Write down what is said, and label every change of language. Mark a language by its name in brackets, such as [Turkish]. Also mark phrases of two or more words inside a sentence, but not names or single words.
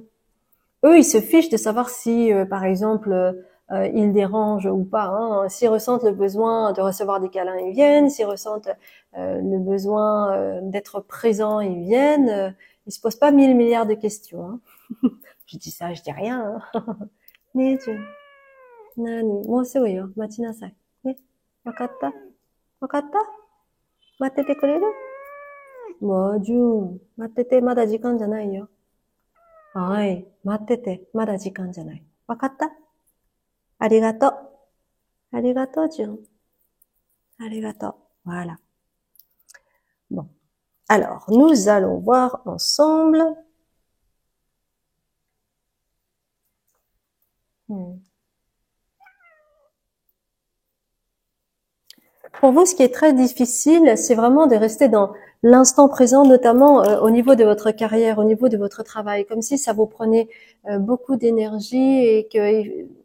[French] Eux, ils se fichent de savoir si, par exemple, ils dérangent ou pas. Hein. S'ils ressentent le besoin de recevoir des câlins, ils viennent. S'ils ressentent le besoin d'être présents, ils viennent. Ils se posent pas 1000 milliards de questions. Hein. Je dis ça, je dis rien. Hein. [Japanese] ねえ、じゅん。なにもうすぐよ。待ちなさい。ね。わかったわかった待っててくれるもう、じゅん。待ってて、まだ時間じゃないよ。はい。待ってて、まだ時間じゃない。わかったありがとう。ありがとう、じゅん。 [French] ありがとう。Voilà. Bon. Alors, nous allons voir ensemble. Pour vous, ce qui est très difficile, c'est vraiment de rester dans l'instant présent, notamment au niveau de votre carrière, au niveau de votre travail, comme si ça vous prenait beaucoup d'énergie et que